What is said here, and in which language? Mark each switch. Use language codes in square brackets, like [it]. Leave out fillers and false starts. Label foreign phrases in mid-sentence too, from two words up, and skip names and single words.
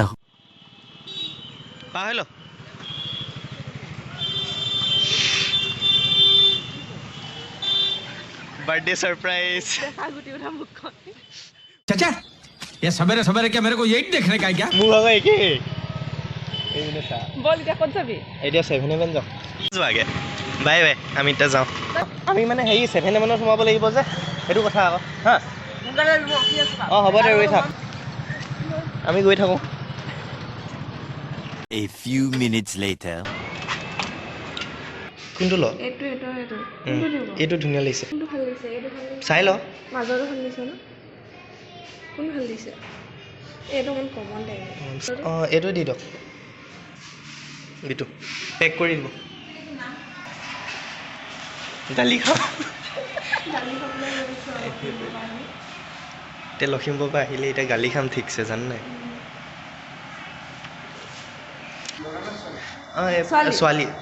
[en] পাহৰিল birthday surprise [hi] चाचा ये सवेरे सवेरे क्या मेरे को यही देखने का है क्या मुंह होगा एक ही [as] বল এতিয়া ক'ত যাবি এতিয়া 7-11 যাওঁ যোৱাগে বাই বাই আমি এতিয়া যাওঁ আমি মানে হেৰি 7-11 সোমাব লাগিব যে সেইটো কথা আকৌ হা অঁ হ'ব দে ৰৈ থাক আমি গৈ থাকোঁ [en] A few minutes later. [as] কোনটো ল এইটো ধুনীয়া লাগিছে চাই ল মাজৰটো ভাল দিছে ন কোন ভাল দিছে এইটো অকণ [en] common type [as] অঁ এইটো দি দিয়ক এইটো পেক কৰি দিব দালি খাওঁ এতিয়া লখিমপুৰৰ পৰা আহিলে এতিয়া গালি খাম ঠিকছে জান নাই অঁ ছোৱালী